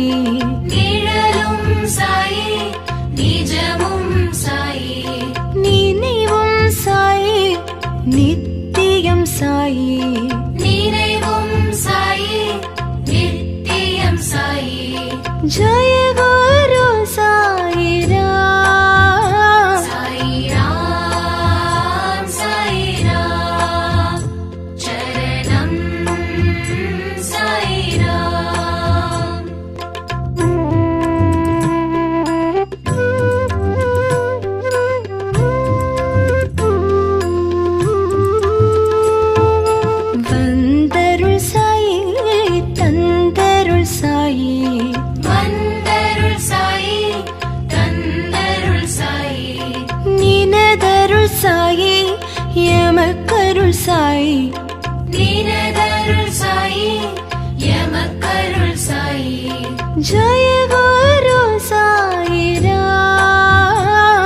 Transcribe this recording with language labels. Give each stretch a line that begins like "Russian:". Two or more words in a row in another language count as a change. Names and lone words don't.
Tamil: நிழலும் சாயி நிஜமும் சாயி நினைவும் சாயி நித்தியம் சாயி நினைவும் சாயி நித்தியம் சாயி
Hindi: जय गुरु साई राम साई राम चरणम साई राम
Tamil: வந்தருள் சாயி தந்தருள் சாயி வந்தருள் சாயி தந்தருள் சாயி நினதருள் சாயி எமக்கருள் சாயி நினதருள் சாயி எமக்கருள் சாயி
Hindi: जय गुरु साई राम